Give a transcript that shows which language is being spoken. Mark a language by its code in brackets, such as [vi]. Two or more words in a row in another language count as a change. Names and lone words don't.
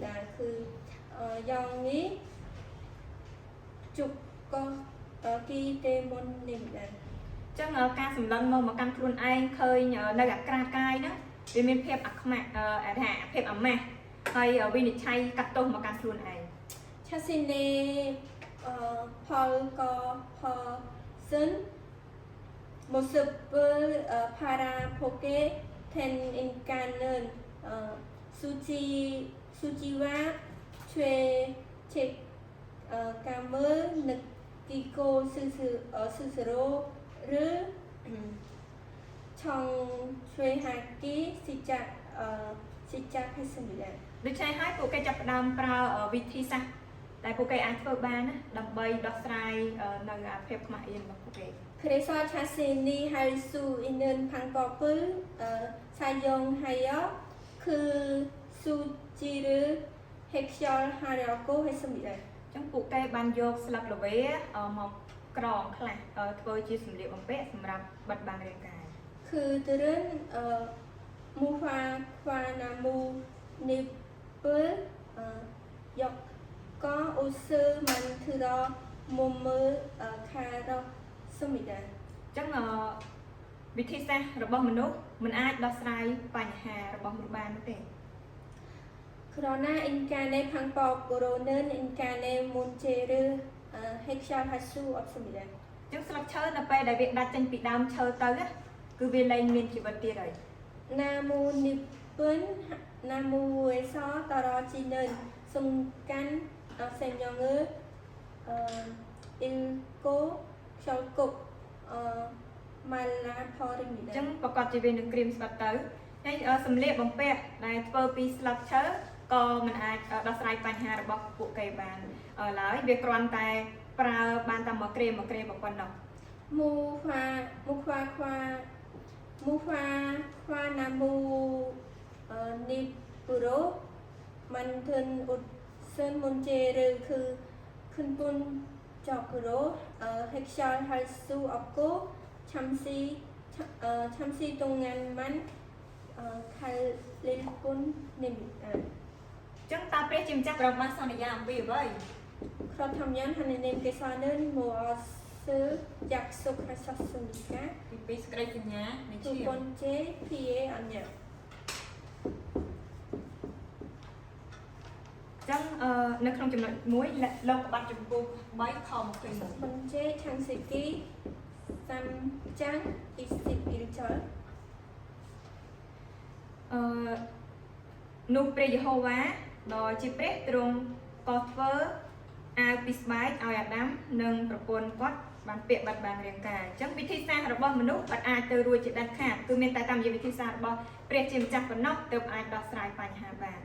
[ko] 그 영이 죽었기 때문입니다. [km] ចឹងការសម្លឹងមកកាន់ខ្លួនឯងឃើញនៅអាក្រាតកាយហ្នឹងវាមានភាពអាខ្មាក់ថាភាពអាម៉ាស់ហើយវិនិច្ឆ័យកាត់ទោសមកកាន់ខ្លួនឯង [ko] 자신의 벌거벗은 모습을 바라보게 된 인간은 수지와 죄책감을 느끼고 스스로를 정죄하기 시작했습니다. [km] ដូច្នេះហើយពួកគេចាប់ផ្ដើមប្រើវិធីសាស្ត្រតែពួកគេអាចធ្វើបានណាដើម្បីដោះស្រាយនៅភាពខ្មាស់អៀនរបស់ពួកគេ [ko] 그래서 자신이 할 수 있는 방법을 사용하여 그 수지를 해결하려고 했습니다. [km] ចឹងពួកគេបានយកស្លឹកល្វាមកក្រងខ្លះធ្វើជាសម្លៀកបំពាក់សម្រាប់បិទបាំងរាងកាយ [ko] 그들은 무화과나무 잎을 엮어 옷을 만들어 몸을 가렸습니다. [km] ចឹងវិធីសាស្ត្ររបស់មនុស្សមិនអាចដោះស្រាយបញ្ហារបស់មនុស្សបានទេ [ko] 그러나 인간의 방법으로는 인간의 문제를 해결할 수 없습니다. [km] ចឹងស្លឹកឈើនៅពេលដែលវាដាច់ចេញពីដើមឈើទៅគឺវាលែងមានជីវិតទៀតហើយ [ko] 나뭇잎은 나무에서 떨어지는 순간 생명을 잃고 결국 말라버립니다. [km] ចឹងប្រកាសជាវានឹងក្រៀមស្បាត់ទៅហើយសម្លៀកបំពាក់ដែលធ្វើពីស្លឹកឈើក៏មិនអាចដោះស្រាយបញ្ហារបស់ពួកគេបានឡើយវាគ្រាន់តែប្រើបានតែមកក្រៀមប៉ុណ្ណោះ [ko] 무화과나무 잎으로 만든 옷은 문제를 그 근본적으로 해결할 수 없고 잠시 동안만 갈릴 뿐입니다. [km] ចឹងតើព្រះជាម្ចាស់ប្រមាសន្យាអំពីអ្វី [ko] 그렇다면 하나님께서는 무엇을 약속하셨습니까? [km] ទីពីរសេចក្តីសញ្ញានៃឈា [ko] 두 [km] ម [ko] 번째 피의 언약. [km] ចឹងនៅក្នុងចំណុច1លោកកបាត់ចំពោះ3ខ21 [ko] 첫 번째 창세기 3장 21절. [km] នោះព្រះយេហូវ៉ាដ៏ជាព្រះទ្រង់ក៏ធ្វើអាវពីស្បែកឲ្យអាដាមនិងប្រពន្ធគាត់បានពាក់បាត់បាំងរាងកាយអញ្ចឹងវិធីសាស្ត្ររបស់មនុស្សអត់អាចទៅរួចជាដាច់ខាតគឺមានតែតាមរយៈវិធីសាស្ត្ររបស់ព្រះជាម្ចាស់ប៉ុណ្ណោះទើបអាចដោះស្រាយបញ្ហាបាន